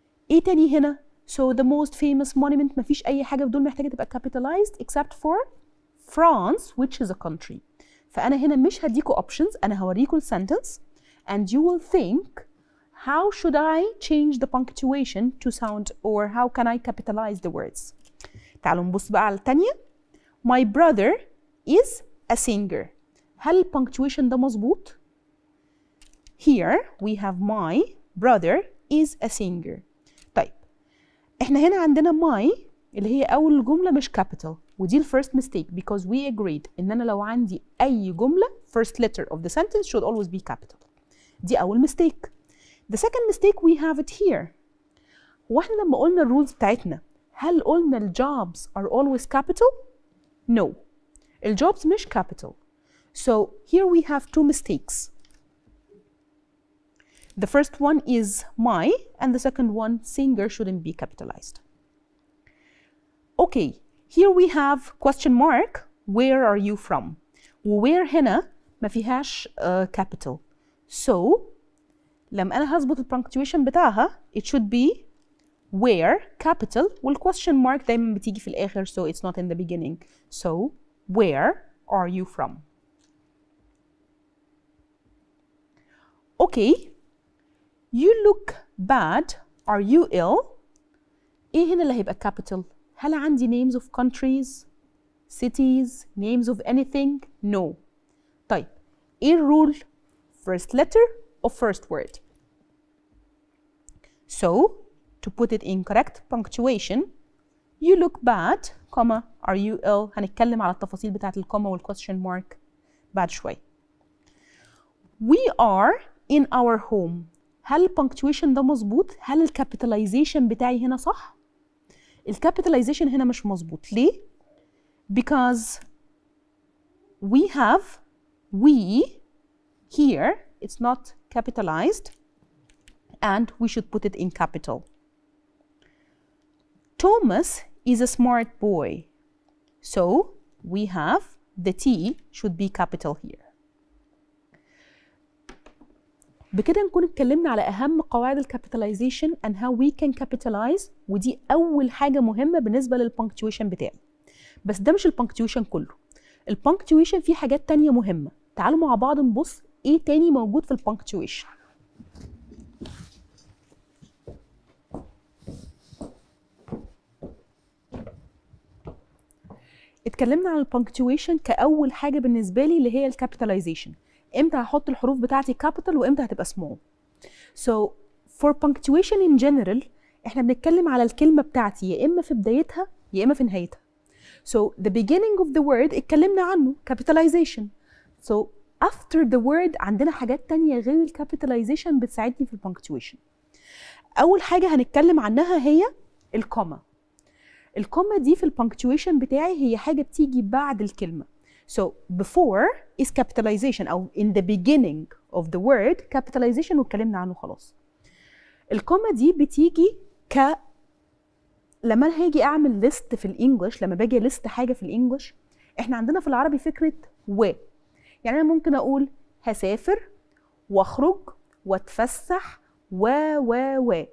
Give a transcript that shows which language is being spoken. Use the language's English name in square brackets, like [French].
[Arabic] إيه تاني هنا؟ [English] So the most famous monument [Arabic] مفيش أي حاجة في دول محتاجة تبقى [English] capitalized except for France, which is a country. [Arabic] فأنا هنا مش هديكوا [English] options، [Arabic] أنا هوريكوا [English] sentence and you will think how should I change the punctuation to sound or how can I capitalize the words. [Arabic] تعالوا نبص بقى على التانية. [English] My brother is a singer. [Arabic] هل punctuation ده مظبوط؟ [English] Here we have my brother is a singer. [Arabic] طيب احنا هنا عندنا my اللي هي أول جملة مش capital ودي الفيرست [English] mistake because we agreed [Arabic] ان انا لو عندي اي جمله [English] first letter of the sentence should always be capital. [Arabic] دي اول mistake. [English] The second mistake we have it here. [Arabic] هو احنا لما قلنا الرولز بتاعتنا هل قلنا الجوبs [English] are always capital؟ [Arabic] No. الجوبs مش [English] capital. So here we have two mistakes. The first one is my and the second one singer shouldn't be capitalized. Okay, here we have question mark where are you from. [Arabic] where هنا ما فيهاش capital. [English] So [Arabic] لما أنا هظبط البنكتويشن بتاعها [English] it should be where capital والquestion mark [Arabic] دايما بتيجي في الآخر [English] so it's not in the beginning. So where are you from? Okay, you look bad. Are you ill? [Arabic] إيه هنا اللي هيبقى capital؟ هل عندي [English] names of countries, cities, names of anything? [Arabic] No. طيب إيه الرول؟ [English] First letter of first word. So to put it in correct punctuation, you look bad, comma, are you ill? [Arabic] هنتكلم على التفاصيل بتاعت الكوما والquestion mark بعد شوي. [English] We are in our home. [Arabic] هل البنكتويشن ده مظبوط؟ هل الكابيتاليزيشن بتاعي هنا صح؟ الكابيتاليزيشن هنا مش مظبوط. [English] ليه؟ Because we have we here, it's not capitalized and we should put it in capital. Thomas is a smart boy. So we have the T should be capital here. [Arabic] بكده نكون اتكلمنا على أهم قواعد الكابيتاليزيشن [English] and how we can capitalize [Arabic] ودي أول حاجة مهمة بالنسبة للبنكتويشن بتاعي. بس ده مش البنكتويشن كله. البنكتويشن فيه حاجات تانية مهمة. تعالوا مع بعض نبص إيه تاني موجود في البنكتويشن. اتكلمنا عن البنكتويشن كأول حاجة بالنسبة لي اللي هي الكابيتاليزيشن. امتى هحط الحروف بتاعتي capital وامتى هتبقى small. [English] So for punctuation in general [Arabic] احنا بنتكلم على الكلمة بتاعتي يا اما في بدايتها يا اما في نهايتها. [English] So the beginning of the word [Arabic] اتكلمنا عنه [English] capitalization. So after the word [Arabic] عندنا حاجات تانية غير الكابيتاليزيشن بتساعدني في البنكتويشن. اول حاجة هنتكلم عنها هي الكوما. الكوما دي في البنكتويشن بتاعي هي حاجة بتيجي بعد الكلمة. [English] So before is capitalization أو in the beginning of the word capitalization [Arabic] واتكلمنا عنه خلاص. الكوما دي بتيجي لما أنا هاجي أعمل list في الإنجليش، لما باجي list حاجة في الإنجليش إحنا عندنا في العربي فكرة و. يعني أنا ممكن أقول هسافر وأخرج وأتفسح و.